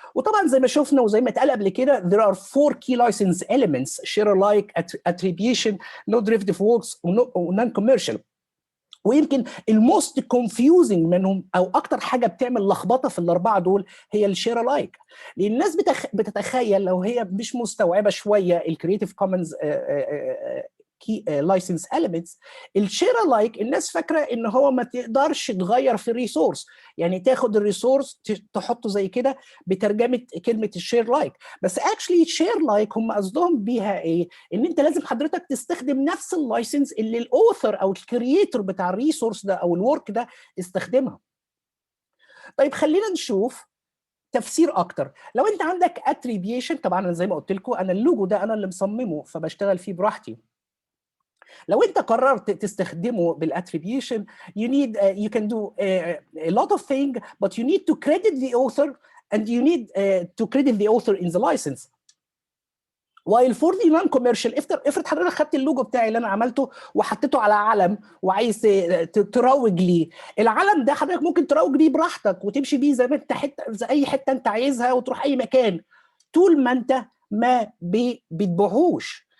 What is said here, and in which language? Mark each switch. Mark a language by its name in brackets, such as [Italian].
[Arabic] وطبعا زي ما شفنا وزي ما اتقال قبل كده [English] there are 4 key license elements: share alike, attribution, no derivative works [Arabic] ونون كوميرشال. ويمكن الموست كونفيوزنج منهم او اكتر حاجه بتعمل لخبطه في الاربعه دول هي الشير لايك. لان الناس بتتخيل لو هي مش مستوعبه شويه الكرييتيف كومنز كي لايسنس اليمنتس، الشير لايك الناس فاكره ان هو ما تقدرش تغير في الريسورس، يعني تاخد الريسورس تحطه زي كده بترجمه كلمه الشير لايك. بس اكشلي شير لايك هم قصدهم بيها ايه؟ ان انت لازم حضرتك تستخدم نفس اللايسنس اللي الاوثر او الكرييتور بتاع الريسورس ده او الورك ده استخدمها. طيب خلينا نشوف تفسير اكتر. لو انت عندك اتريبيوشن، طبعا انا زي ما قلت لكم انا اللوجو ده انا اللي مصممه فبشتغل فيه براحتي. لو انت قررت تستخدمه بالاتريبيوشن [English] you can do a lot of things, but you need to credit the author and you need to credit the author in the license. while for the non-commercial [Arabic] افرض حضرتك خدت اللوجو بتاعي اللي انا عملته وحطيته على علم وعايز تروج ليه، العلم ده حضرتك ممكن تروج ليه براحتك وتمشي بيه زي ما انت زي اي حته انت عايزها وتروح اي مكان طول ما انت ما بتبيعهوش.